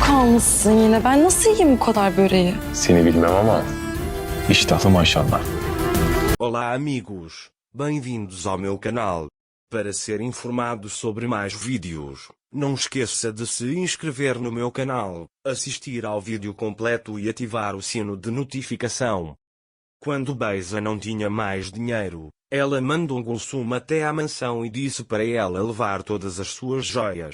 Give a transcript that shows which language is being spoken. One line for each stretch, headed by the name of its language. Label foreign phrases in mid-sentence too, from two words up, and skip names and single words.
Turkish: almışsın yine. Ben nasıl yiyeyim bu kadar böreği? Seni bilmem ama iştahlı maşallah.
Portuguese: Olá amigos, bem-vindos ao meu canal. Para ser informado sobre mais vídeos, não esqueça de se inscrever no meu canal, assistir ao vídeo completo e ativar o sino de notificação. Quando Beisa não tinha mais dinheiro, ela mandou Gulsum até à mansão e disse para ela levar todas as suas joias.